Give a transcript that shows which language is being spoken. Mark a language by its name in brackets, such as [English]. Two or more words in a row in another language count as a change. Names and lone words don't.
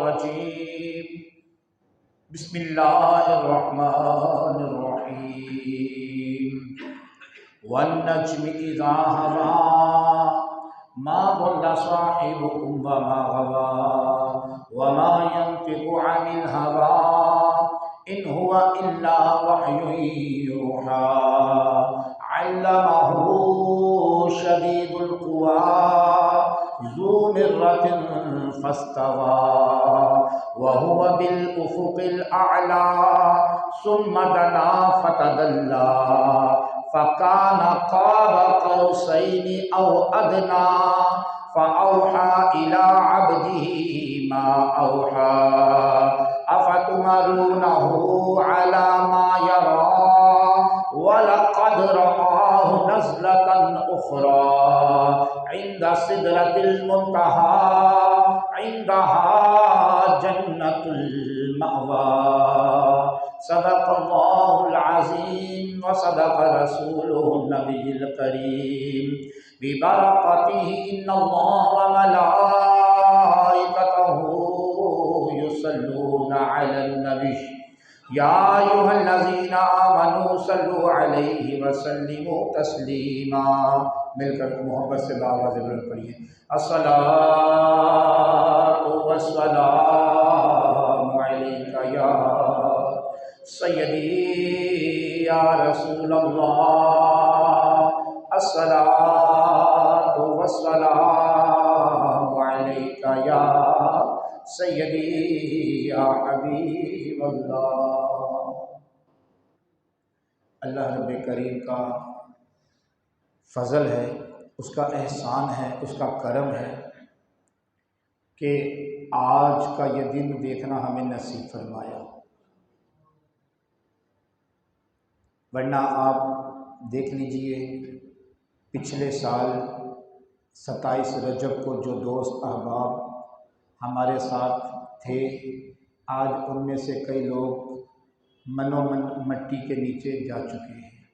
[Arabic] الرجيم بسم الله الرحمن الرحيم والنجم إذا هوى ما ضل صاحبكم و ما غوى وما ينطق عن الهوى إن هو إلا وحي يوحى علمه شديد القوى ذو مرة فاستوى وهو بالأفق الأعلى ثم دنا فتدلى فكان قاب قوسين أو أدنى فأوحى إلى عبده ما أوحى أفتمارونه على ما يرى ولقد رآه نزلة أخرى عند سدرة المنتهى عندها جنة المأوى صدق الله العظيم وصدق رسوله النبي الكريم ببركته إن الله وملائكته يصلون على النبي يا أيها الذين آمنوا صلوا عليه وسلموا تسليما. [Hindi] मिलकर मोहब्बत से आवाज़ बुलंद पढ़िए [Arabic] الصلاة والسلام عليك يا سيدي يا رسول الله الصلاة والسلام عليك يا سيدي يا حبيب الله. [Hindi] अल्लाह रब्बे करीम का फ़ज़ल है, उसका एहसान है, उसका करम है कि आज का ये दिन देखना हमें नसीब फरमाया। वरना आप देख लीजिए पिछले साल 27 रजब को जो दोस्त अहबाब हमारे साथ थे, आज उनमें से कई लोग मनोमन मट्टी के नीचे जा चुके हैं।